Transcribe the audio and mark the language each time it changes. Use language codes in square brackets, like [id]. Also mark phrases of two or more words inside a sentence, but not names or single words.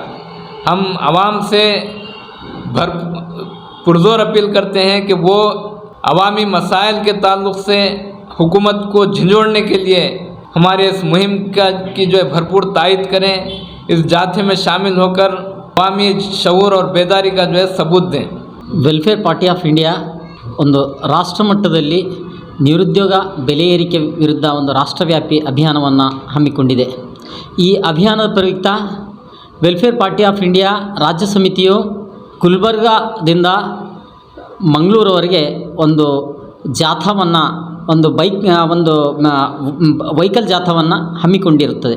[ur] ہم عوام سے پرزور اپیل کرتے ہیں کہ وہ عوامی مسائل کے تعلق سے حکومت کو جھنجھوڑنے کے لیے ہمارے اس مہم کی جو ہے بھرپور تائید کریں، اس جتھے میں شامل ہو کر عوامی شعور اور بیداری کا جو ہے ثبوت دیں. [kn] ವೆಲ್ಫೇರ್ ಪಾರ್ಟಿ ಆಫ್ ಇಂಡಿಯಾ ಒಂದು ರಾಷ್ಟ್ರ ಮಟ್ಟದಲ್ಲಿ ನಿರುದ್ಯೋಗ ಬೆಲೆ ಏರಿಕೆ ವಿರುದ್ಧ ಒಂದು ರಾಷ್ಟ್ರವ್ಯಾಪಿ ಅಭಿಯಾನವನ್ನು ಹಮ್ಮಿಕೊಂಡಿದೆ. ಈ ಅಭಿಯಾನದ ಪ್ರಯುಕ್ತ ವೆಲ್ಫೇರ್ ಪಾರ್ಟಿ ಆಫ್ ಇಂಡಿಯಾ ರಾಜ್ಯ ಸಮಿತಿಯು ಗುಲ್ಬರ್ಗಾದಿಂದ ಮಂಗಳೂರುವರೆಗೆ ಒಂದು ಜಾಥಾವನ್ನು, ಒಂದು ವೆಹಿಕಲ್ ಜಾಥಾವನ್ನು ಹಮ್ಮಿಕೊಂಡಿರುತ್ತದೆ.